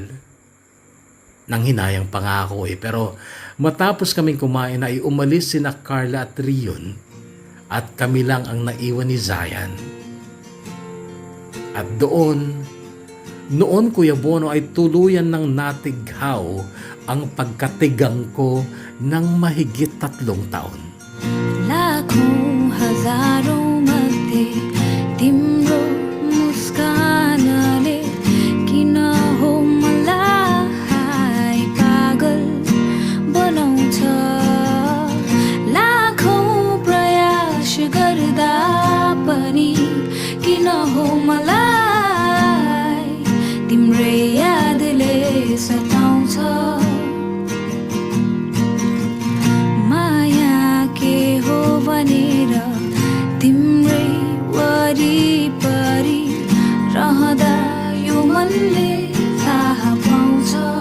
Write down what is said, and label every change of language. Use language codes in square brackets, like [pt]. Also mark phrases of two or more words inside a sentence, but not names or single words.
[tl] Nanghinayang pa nga ako pero matapos kaming kumain ay umalis sina Carla at Rion at kami lang ang naiwan ni Zion. At noon Kuya Bono ay tuluyan ng natighaw ang pagkatigang ko ng mahigit 3 taon. [ne] लाखौं हजारौं मध्ये तिम्रो मुस्कानले किन हो मलाई पागल बनाउँछ लाखौं प्रयास गर्दा पनि किन हो मलाई तिम्रै यादले सताउँछ भनेर तिम्रै वरिपरि रहँदा यो मनले थाहा पाउँछ